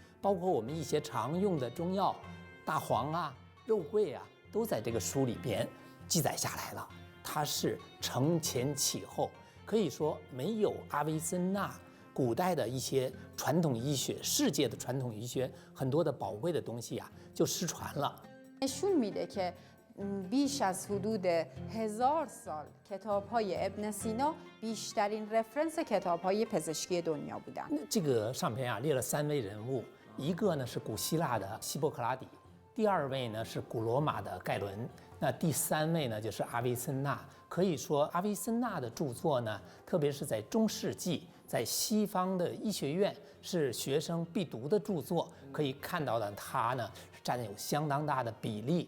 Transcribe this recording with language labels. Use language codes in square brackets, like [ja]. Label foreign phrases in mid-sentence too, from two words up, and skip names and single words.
[zh] 包括我们一些常用的中药，大黄啊、肉桂啊，都在这个书里边记载下来了。它是承前启后，可以说没有阿维森纳，古代的一些传统医学，世界的传统医学很多的宝贵的东西啊，就失传了。 [fa] نشون میده که بیش از حدود 1000 سال کتاب‌های ابن سینا بیشترین رفرنس کتاب‌های پزشکی دنیا بودن. [zh] 这个上边啊列了3位人物，一个呢是古希腊的希波克拉底，第2位呢是古罗马的盖伦，那第3位呢就是阿维森纳。可以说阿维森纳的著作呢，特别是在中世纪，在西方的医学院是学生必读的著作，可以看到的他呢占有相当大的比例。